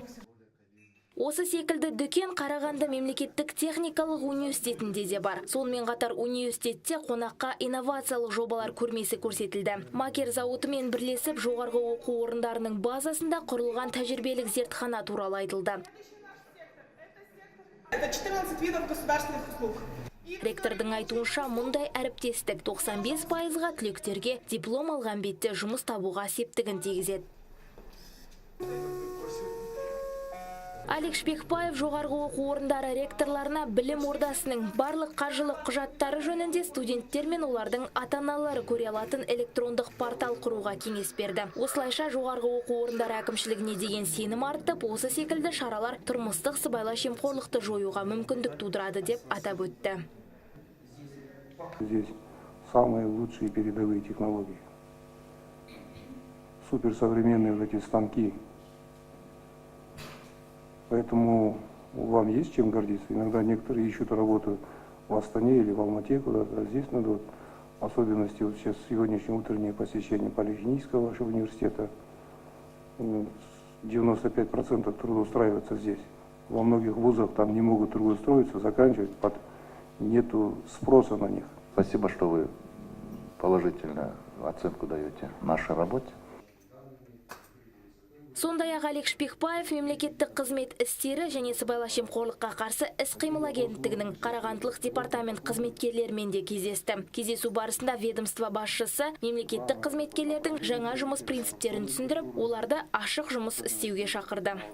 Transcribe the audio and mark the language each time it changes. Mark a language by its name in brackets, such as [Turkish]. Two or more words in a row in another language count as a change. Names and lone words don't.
[Kazakh] Осы секілді дүкен Қарағанды мемлекеттік техникалық университетінде де бар. Сонымен қатар университетте қонаққа инновациялық жобалар көрмесі көрсетілді. Макер зауытымен бірлесіп жоғарғы оқу орындарының базасында құрылған тәжірибелік зертхана туралы айтылды. [Russian] Это 14 видов государственных услуг. [Kazakh] Ректордың айтуынша, мұндай әріптестік 95%-ға түлектерге диплом алған бетте жұмыс табуға септігін тигізеді. Алик Шпекбаев жоғарғы оқу орындары ректорларына білім ордасының барлық қаржылық құжаттары жөнінде студенттер мен олардың ата-аналары көре алатын электрондық портал құруға кеңес берді. Осылайша жоғарғы оқу орындары әкімшілігіне деген сенім артып, осы секілді шаралар тұрмыстық сыбайлас жемқорлықты жоюға мүмкіндік тудырады деп атап өтті. [Russian] Здесь самые лучшие передовые технологии. Суперсовременные вот эти станки. Поэтому вам есть чем гордиться. Иногда некоторые ищут работу в Астане или в Алмате, куда-то. Здесь надо, вот, особенности, вот сейчас сегодняшнее утреннее посещение Политехнического вашего университета, 95% трудоустраиваются здесь. Во многих вузах там не могут трудоустроиться, заканчивать, нету спроса на них. Спасибо, что вы положительную оценку даете нашей работе. [Kazakh] Сондай-ақ Алик Шпекбаев мемлекеттік қызмет істері және сыбайлас жемқорлыққа қарсы іс-қимыл агенттігінің Қарағандылық департамент қызметкерлерімен де кездесті. Кездесу барысында ведомство басшысы мемлекеттік қызметкерлердің жаңа жұмыс принциптерін түсіндіріп, оларды ашық жұмыс істеуге шақырды.